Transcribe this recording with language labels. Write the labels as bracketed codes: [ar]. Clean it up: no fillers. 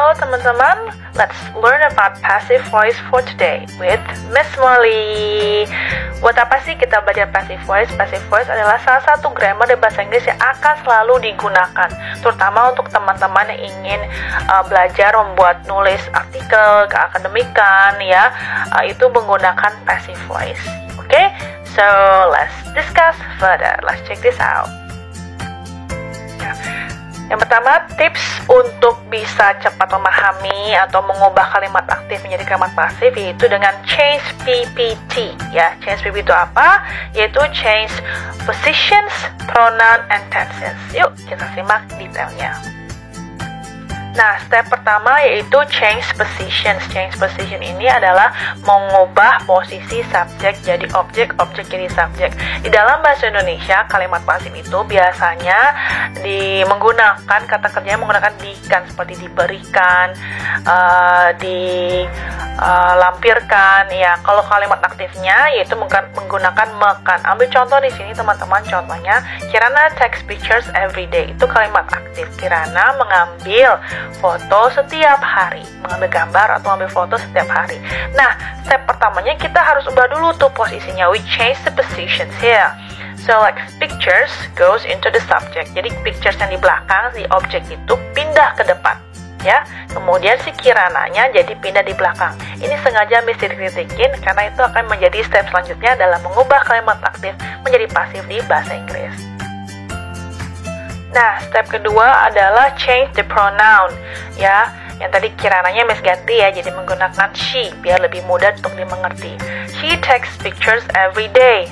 [id] teman-teman, [en] let's learn about passive voice for today with Miss Molly. [id] Buat apa sih kita belajar passive voice? Passive voice adalah salah satu grammar di bahasa Inggris yang akan selalu digunakan, terutama untuk teman-teman yang ingin belajar membuat nulis artikel, keakademikan, ya, itu menggunakan passive voice. [en] Oke, so let's discuss further. Let's check this out. [id] Yang pertama, tips untuk bisa cepat memahami atau mengubah kalimat aktif menjadi kalimat pasif yaitu dengan change PPT. Ya, change PPT itu apa? Yaitu [en] change positions, pronoun, and tenses. [id] Yuk, kita simak detailnya. Nah, step pertama yaitu [en] change positions. [id] Change position ini adalah mengubah posisi subjek jadi objek, objek jadi subjek. Di dalam bahasa Indonesia, kalimat pasif itu biasanya menggunakan kata kerjanya menggunakan dikan, seperti diberikan, dilampirkan. Ya, kalau kalimat aktifnya yaitu menggunakan makan. Ambil contoh di sini teman-teman, contohnya [en] Kirana takes pictures every day. [id] Itu kalimat aktif. Kirana mengambil foto setiap hari, mengambil gambar atau mengambil foto setiap hari. Nah, step pertamanya kita harus ubah dulu tuh posisinya. [en] We change the positions here. So like pictures goes into the subject. [id] Jadi pictures yang di belakang si objek itu pindah ke depan, ya. Kemudian si Kirananya jadi pindah di belakang. Ini sengaja mesti dikritikin karena itu akan menjadi step selanjutnya dalam mengubah kalimat aktif menjadi pasif di bahasa Inggris. Nah, step kedua adalah [en] change the pronoun, [id] ya. Yang tadi Kirananya Miss ganti ya, jadi menggunakan she biar lebih mudah untuk dimengerti. [en] She takes pictures every day.